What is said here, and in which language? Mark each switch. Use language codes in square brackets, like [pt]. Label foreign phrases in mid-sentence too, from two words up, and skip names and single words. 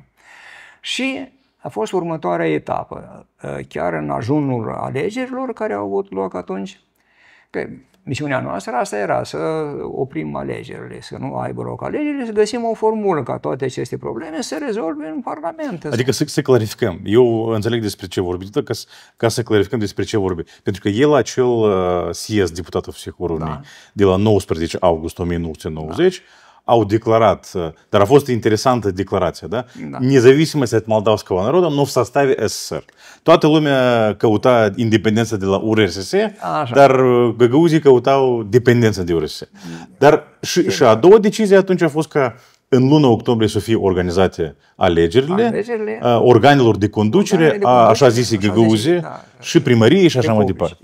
[ro] Și a fost următoarea etapă, chiar în ajunul alegerilor care au avut loc atunci, că misiunea noastră asta era să oprim alegerile, să nu aibă loc alegerile, să găsim o formulă ca toate aceste probleme să se rezolve în Parlament. Adică să clarificăm. Eu înțeleg despre ce vorbi, ca să clarificăm despre ce vorbi. Pentru că el, acel siez, deputatul Всехурului, de la 19 august 1990, au declarat, dar a fost interesantă declarația, da? [ru] Независимость от молдавского народа, но в составе СССР. [ro] Toată lumea căuta independența de la URSS, dar găgăuzii căutau dependența de URSS. Dar și a doua decizie atunci a fost ca în luna octombrie să fie organizate alegerile organelor de conducere, așa zise găgăuzi, și primărie și așa mai departe.